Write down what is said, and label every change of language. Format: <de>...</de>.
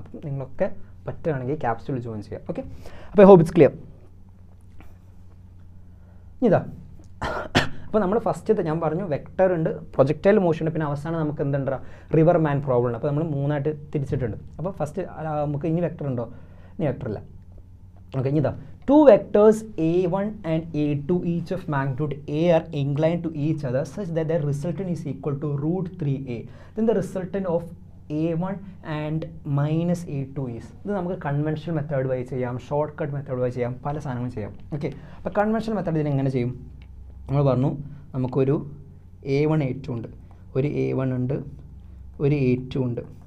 <ml>അപ്പം നിങ്ങളൊക്കെ പറ്റുകയാണെങ്കിൽ ക്യാപ്സൂൾ ജോയിൻ ചെയ്യാം. ഓക്കെ, അപ്പോൾ</ml> <en>I hope it's clear.</en> <ml>ഇതാ, അപ്പോൾ നമ്മൾ ഫസ്റ്റത്തെ ഞാൻ പറഞ്ഞു വെക്ടർ ഉണ്ട്, പ്രൊജക്റ്റൈൽ മോഷൻ ഉണ്ട്, പിന്നെ അവസാനം നമുക്ക് എന്തുണ്ട്, റിവർ മാൻ പ്രോബ്ലം ഉണ്ട്. അപ്പോൾ നമ്മൾ 3ആയിട്ട് തിരിച്ചിട്ടുണ്ട്. അപ്പോൾ ഫസ്റ്റ് നമുക്ക് ഇനി വെക്ടർ ഉണ്ടോ, ഇനി വെക്ടർ ഇല്ല.</ml> <en>Okay, ഇതാ 2 vectors A1 and A2 each of magnitude A are inclined to each other such that their resultant is equal to √3a. Then the resultant of A1 and -A2 is,</en> <ml>ഇത് നമുക്ക് conventional method വഴി ചെയ്യാം, short cut method വഴി ചെയ്യാം, പല സാധനങ്ങളും ചെയ്യാം. Okay, അപ്പോൾ കൺവെൻഷണൽ മെത്തേഡ് ഇതിനെങ്ങനെ ചെയ്യും, നമ്മൾ പറഞ്ഞു നമുക്കൊരു A1 A2 ഉണ്ട്, ഒരു A1 ഉണ്ട്, ഒരു A2 ഉണ്ട്.</ml>